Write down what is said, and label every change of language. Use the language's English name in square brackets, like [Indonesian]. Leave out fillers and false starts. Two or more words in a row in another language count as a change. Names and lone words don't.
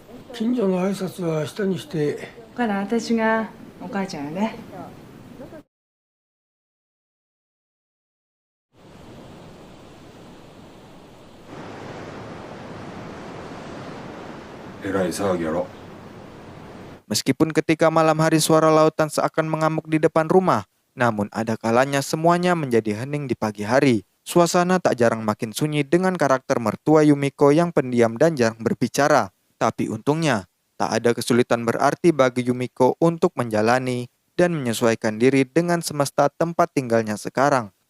[Japanese] 近所の挨拶は下にして。から私がお母ちゃんやね。えらい騒ぎやろ。 [Indonesian] Meskipun ketika malam hari suara lautan seakan mengamuk di depan rumah, namun ada kalanya semuanya menjadi hening di pagi hari. Suasana tak jarang makin sunyi dengan karakter mertua Yumiko yang pendiam dan jarang berbicara. Tapi untungnya, tak ada kesulitan berarti bagi Yumiko untuk menjalani dan menyesuaikan diri dengan semesta tempat tinggalnya sekarang.